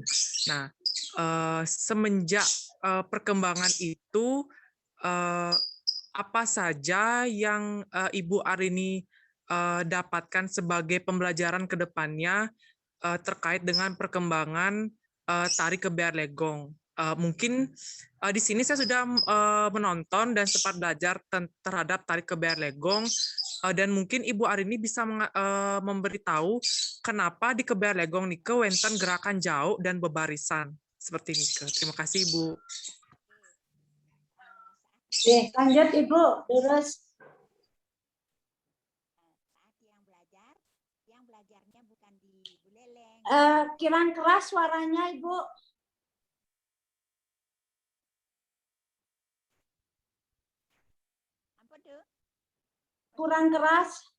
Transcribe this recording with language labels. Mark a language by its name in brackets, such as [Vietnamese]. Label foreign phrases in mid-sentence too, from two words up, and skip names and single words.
[Indonesian] Nah, semenjak perkembangan itu, apa saja yang Ibu Arini dapatkan sebagai pembelajaran ke depannya terkait dengan perkembangan tari kebiar legong? Mungkin di sini saya sudah menonton dan sempat belajar terhadap tari kebiar legong, dan mungkin Ibu Arini bisa memberitahu kenapa di kebiar legong [Balinese] nike wenten [Indonesian] gerakan jauh dan bebarisan seperti nike. Terima kasih Ibu. Lanjut Ibu, terus. Yang belajarnya bukan di Buleleng. Kirang keras suaranya Ibu. Kurang keras.